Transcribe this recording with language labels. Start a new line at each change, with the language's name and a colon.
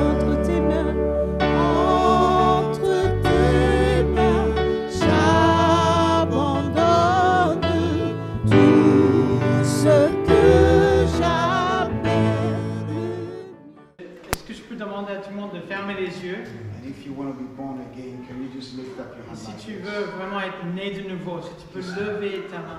French: Entre tes mains, j'abandonne tout ce que j'appelle le mien. Est-ce que je peux demander à tout le monde de fermer les yeux?
English: And if you want to be born again, can you just lift up your hand?
French: Si
English: like
French: tu
English: this?
French: veux vraiment être né de nouveau, si tu peux lever ta main.